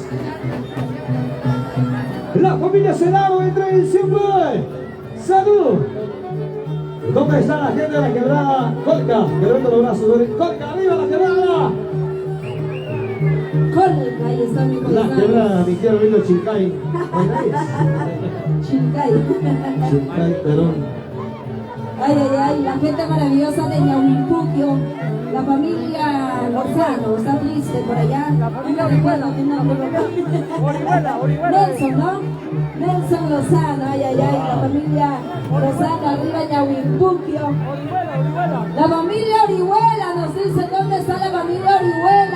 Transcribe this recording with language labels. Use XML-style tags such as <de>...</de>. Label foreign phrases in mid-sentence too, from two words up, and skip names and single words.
<es>La familia Senado de 3 de diciembre. ¡Salud! ¿Dónde está la gente de la quebrada? Colca, que levanta los brazos. Colca, arriba la quebrada. Colca, ahí está mi La paisano. quebrada, mi tía vino Chincay. Chincay. Chincay, Perón. Ay, ay, ay, la gente maravillosa de Yahuinpuquio, la familia Lozano, está triste por allá. La familia Orihuela. Nelson, ¿no? Nelson Lozano, ay, ay, ay, la familia Lozano, arriba Yahuinpuquio. La familia Orihuela nos dice, ¿dónde está la familia Orihuela?</es>